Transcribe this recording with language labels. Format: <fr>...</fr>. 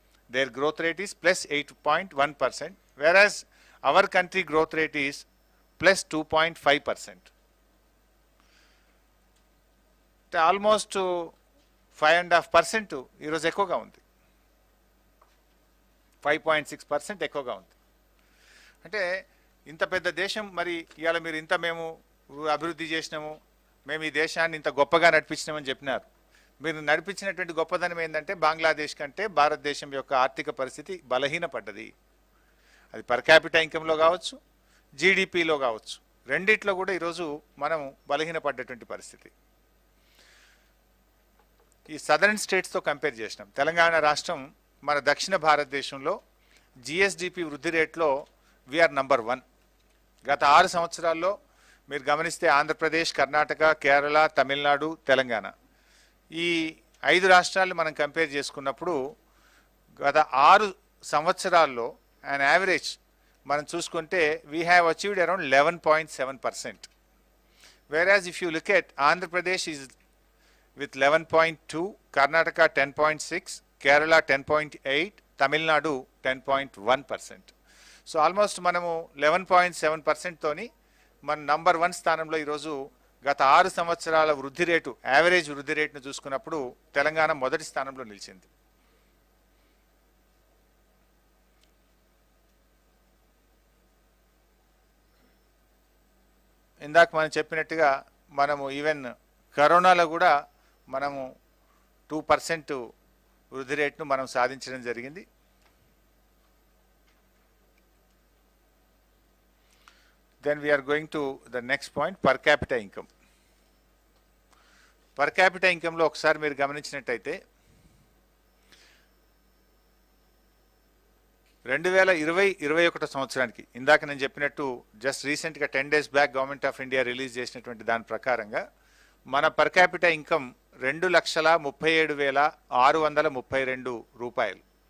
<en>their growth rate is +8.1%, whereas our country growth rate is +2.5%.</en> <te>Almost 5.5% ఈరోజు ఎక్కువగా ఉంది, 5.6% ఎక్కువగా ఉంది. అంటే ఇంత పెద్ద దేశం, మరి ఇవాళ మీరు ఇంత మేము అభివృద్ధి చేసినాము, మేము ఈ దేశాన్ని ఇంత గొప్పగా నడిపించినామని చెప్పినారు. మీరు నడిపించినటువంటి గొప్పదనం ఏంటంటే బంగ్లాదేశ్ కంటే భారతదేశం యొక్క ఆర్థిక పరిస్థితి బలహీనపడ్డది. అది పర్ క్యాపిటా ఇన్కంలో కావచ్చు, జీడిపిలో కావచ్చు, రెండిట్లో కూడా ఈరోజు మనం బలహీనపడ్డటువంటి పరిస్థితి. ఈ సదరన్ స్టేట్స్తో కంపేర్ చేసినాం. తెలంగాణ రాష్ట్రం మన దక్షిణ భారతదేశంలో జిఎస్డిపి వృద్ధి రేట్లో</te> <en>We are number 1.</en> <te>గత 6 సంవత్సరాల్లో మీరు గమనిస్తే ఆంధ్రప్రదేశ్, కర్ణాటక, కేరళ, తమిళనాడు, తెలంగాణ ఈ 5 రాష్ట్రాలు మనం కంపేర్ చేసుకున్నప్పుడు గత 6 సంవత్సరాల్లో an యావరేజ్ మనం చూసుకుంటే</te> <en>We have achieved around 11.7%. whereas if you look at Andhra Pradesh is with 11.2, Karnataka 10.6, Kerala 10.8, Tamil Nadu 10.1%.</en> <te>So almost మనము 11.7% తోని మన నంబర్ 1 స్థానంలో ఈరోజు గత 6 సంవత్సరాల వృద్ధి రేటు, యావరేజ్ వృద్ధి రేటును చూసుకున్నప్పుడు తెలంగాణ మొదటి స్థానంలో నిలిచింది. ఇందాక మనం చెప్పినట్టుగా మనము ఈవెన్ కరోనాలో కూడా మనము 2% వృద్ధి రేటును మనం సాధించడం జరిగింది.</te> <en>Then we are going to the next point, per capita income.</en> <te>Per capita income లో ఒకసారి మీరు గమనించినట్టయితే 2020-21 సంవత్సరానికి ఇందాక నేను చెప్పినట్టు జస్ట్ రీసెంట్గా 10 days back government of India release చేసినటువంటి దాని ప్రకారంగా మన పర్ క్యాపిటా ఇన్కమ్ 2,37,632 రూపాయలు.</te>